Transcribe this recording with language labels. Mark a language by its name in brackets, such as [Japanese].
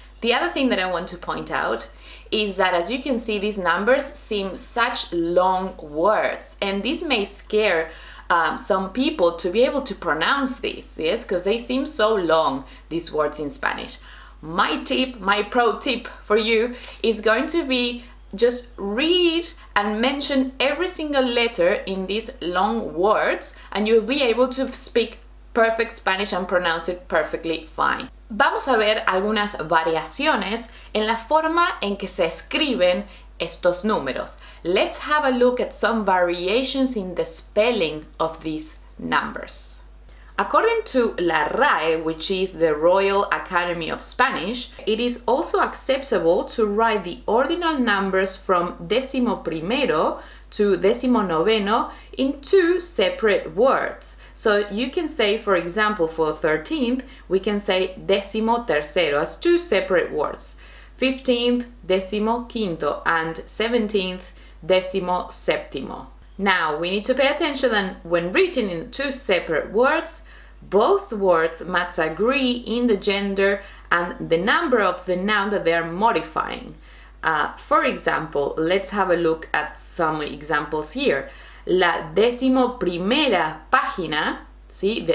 [English] The other thing that I want to point out is that, as you can see, these numbers seem such long words, and this may scare some people to be able to pronounce this, yes, because they seem so long, these words in Spanish. My pro tip for you is going to be just read and mention every single letter in these long words, and you'll be able to speak perfect Spanish and pronounce it perfectly fine. [Spanish] Vamos a ver algunas variaciones en la forma en que se escriben estos números. [English] Let's have a look at some variations in the spelling of these numbers. According to La RAE, which is the Royal Academy of Spanish, it is also acceptable to write the ordinal numbers from décimo primero to décimo noveno in two separate words. So you can say, for example, for 13th, we can say décimo tercero as two separate words. 15th, décimo quinto, and 17th, décimo séptimo. Now, we need to pay attention that when written in two separate words, both words must agree in the gender and the number of the noun that they are modifying. For example, let's have a look at some examples here. [Spanish] La décimo primera página, ¿sí?